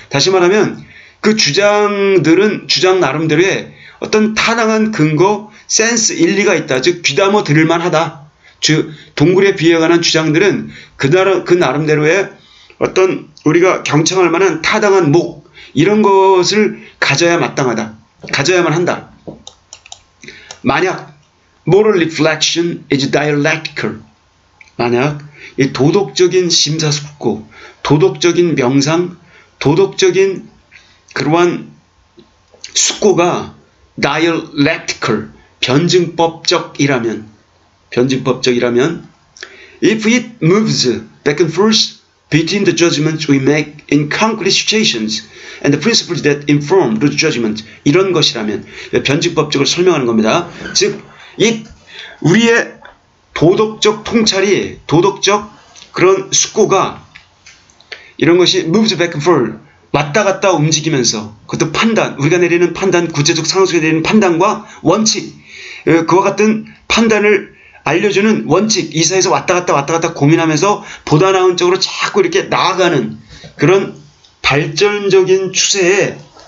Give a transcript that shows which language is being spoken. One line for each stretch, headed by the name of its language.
Korean: 다시 말하면 그 주장들은 주장 나름대로의 어떤 타당한 근거, 센스, 일리가 있다. 즉 귀담아 들을 만하다. 즉 동굴에 비유에 관한 주장들은 그 나름대로의 어떤 우리가 경청할 만한 타당한 목, 이런 것을 가져야 마땅하다. 가져야만 한다. 만약
English: moral reflection is dialectical,
Korean: 만약 이 도덕적인 심사숙고, 도덕적인 명상, 도덕적인 그러한 숙고가
English: dialectical,
Korean: 변증법적이라면,
English: if it moves back and forth between the judgments we make in concrete situations and the principles that inform those judgments,
Korean: 이런 것이라면, 변증법적을 설명하는 겁니다. 즉, 우리의 도덕적 통찰이, 도덕적 그런 숙고가, 이런 것이
English: moves back and forth,
Korean: 왔다 갔다 움직이면서, 그것도 판단, 우리가 내리는 판단, 구체적 상황 속에 내리는 판단과 원칙, 그와 같은 판단을 알려주는 원칙, 이 사이에서 왔다 갔다 고민하면서 보다 나은 쪽으로 자꾸 이렇게 나아가는 그런 발전적인 추세의